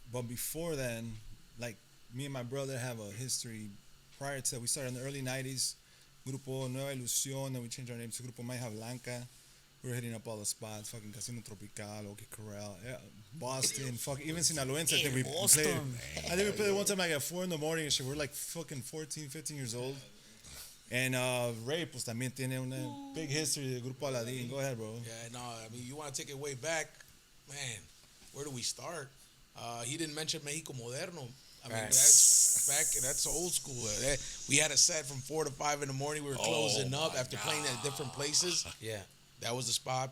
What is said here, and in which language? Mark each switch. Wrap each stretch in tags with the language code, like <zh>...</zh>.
<en>But before then, like, me and my brother have a history prior to that. We started in the early 90s. Grupo Nueva Ilusión, and we changed our name to Grupo Maija Blanca. We were hitting up all the spots, fucking Casino Tropical, OK Corral, Boston, fucking even Sinaloense. I think we played. I think we played one time like at 4 a.m. and shit. We're like fucking 14, 15 years old.</en> <es>And Ray, pues también tiene una</es> <en>big history</en> <es>de Grupo Aladín.</es> <en>Go ahead, bro. Yeah, no, I mean, you want to take it way back, man, where do we start? He didn't mention Mexico Moderno. I mean, that's old school. We had a set from 4 to 5 in the morning. We were closing up after playing at different places. Yeah. That was the spot.</en>